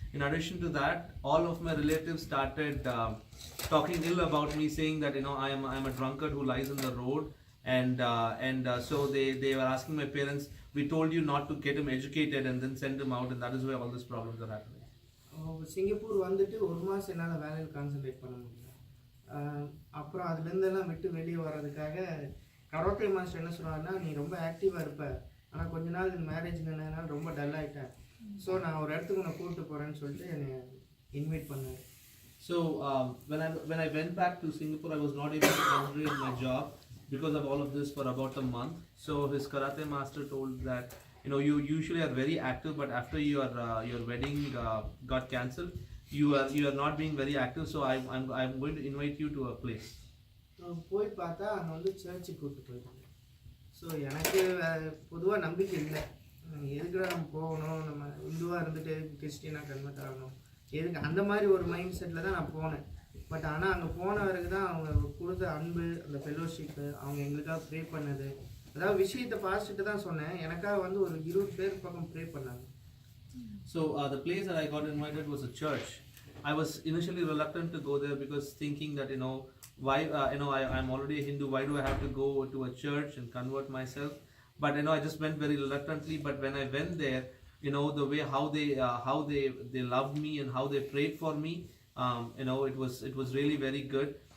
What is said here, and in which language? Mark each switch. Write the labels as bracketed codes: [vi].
[en] In addition to that, all of my relatives started talking ill about me, saying that I am a drunkard who lies on the road, and so they were asking my parents, we told you not to get him educated and then send him out, and that is why all these problems are happening. [ta] Singapore வந்துட்டு 1 மாதம் என்னால் வேலையில் concentrate பண்ண முடியல. அப்புறம் அதுலேருந்தெல்லாம் விட்டு வெளியே வர்றதுக்காக கரோட்டை மாஸ்டர் என்ன சொன்னார்னா, நீ ரொம்ப ஆக்டிவாக இருப்ப, ஆனால் கொஞ்ச நாள் மேரேஜ் நின்றதுனால ரொம்ப டல் ஆகிட்டேன், ஸோ நான் ஒரு இடத்துக்கு உன்னை கூப்பிட்டு போகிறேன்னு சொல்லிட்டு என்னை இன்வைட் பண்ணார். [en] So when I went back to Singapore, I was not able to concentrate on my job because of all of this for about a month. So his karate master told that you usually are very active, but after your wedding got cancelled, you are not being very active, so I'm going to invite you to a place. [ta] போய் பார்த்தா அங்கே வந்து சர்ச்சுக்கு கூப்பிட்டு போயிட்டாங்க. So எனக்கு பொதுவாக நம்பிக்கை இல்லை, எதுக்குடா நம்ம போகணும், நம்ம இந்துவாக இருந்துட்டு கிறிஸ்டினாக கன்வெர்ட் ஆகணும், எதுக்கு அந்த மாதிரி ஒரு மைண்ட் செட்டில் தான் நான் போனேன். பட் ஆனால் அங்கே போன வரைக்கும் தான் அவங்க கொடுத்த அன்பு, அந்த ஃபெலோஷிப்பு, அவங்க எங்களுக்காக ப்ரே பண்ணது, அதாவது விஷயத்தை பாசிட்டு தான் சொன்னேன். எனக்காக வந்து ஒரு 20 பேர் பக்கம் ப்ரே பண்ணாங்க. [en] So the place that I got invited was a church. I was initially reluctant to go there because thinking that why I'm already a Hindu, why do I have to go to a church and convert myself? But I just went very reluctantly. But when I went there, the way how they loved me and how they prayed for me, it was really very good.